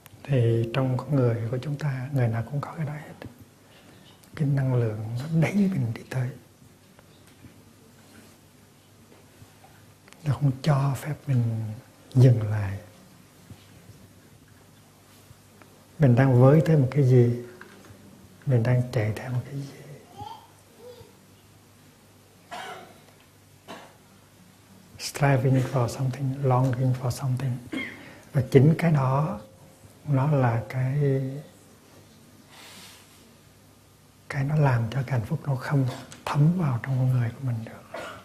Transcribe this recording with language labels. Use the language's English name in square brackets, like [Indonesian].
[Vietnamese] Thì trong con người của chúng ta, người nào cũng có cái đó hết. Cái năng lượng nó đẩy mình đi tới, nó không cho phép mình dừng lại. Mình đang với tới một cái gì, mình đang chạy theo một cái gì. [English] Striving for something, longing for something. [Vietnamese] Và chính cái đó nó là cái nó làm cho cái hạnh phúc nó không thấm vào trong con người của mình được.